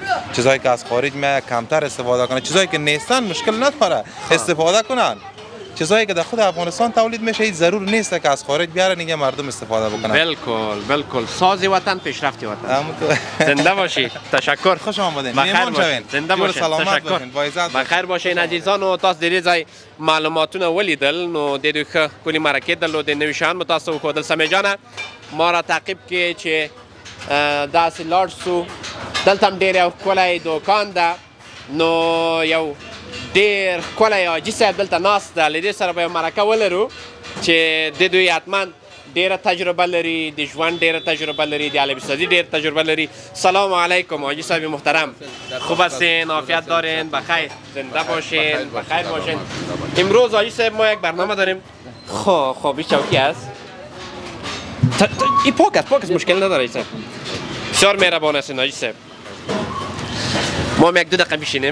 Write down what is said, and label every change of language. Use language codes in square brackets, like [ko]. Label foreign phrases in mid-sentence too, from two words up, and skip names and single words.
[fa] چیزایی که از خارج میاد کمتر استفاده کنن. چیزایی که نیستن مشکل نداره استفاده کنن. چیزایی که در خود افغانستان تولید میشه هیچ ضرور نیست که از خارج بیارن دیگه مردم استفاده بکنن. بالکل ساز وطن پیشرفت وطن. زنده باشید. تشکر. خوش آمدید. مهمان باشید. زنده باشید. تشکر. بخیر باشین عزیزان [ps] و تاسو د دې ځای معلوماتونه ولیدل نو د دې ښه کلی مرکه درلودې نوي شیان مو تاسو وښودل. سمې جانه ما را تعقیب کې چې داسې لاړ سو دلته هم ډېر یو ښکلی دوکان ده نو یو ډېر ښکلی حاجي صاحب دلته ناست ده. له دې سره به یو مرکه ولرو چې د دوی حتما ډیره تجربه لري د ژوند ډیره تجربه لري د علوی سازی ډیره تجربه لري. [fa] سلام علیکم حاجی صاحب محترم. خوب هستین؟ عافیت دارین؟ بخیر زنده باشین بخیر باشین. امروز حاجی صاحب ما یک برنامه داریم. خب این چوکی است. این پاک است مشکل نداره حاجی صاحب. بسیار مهربان هستین حاجی صاحب. ما هم یک 2 دقیقه میشینیم.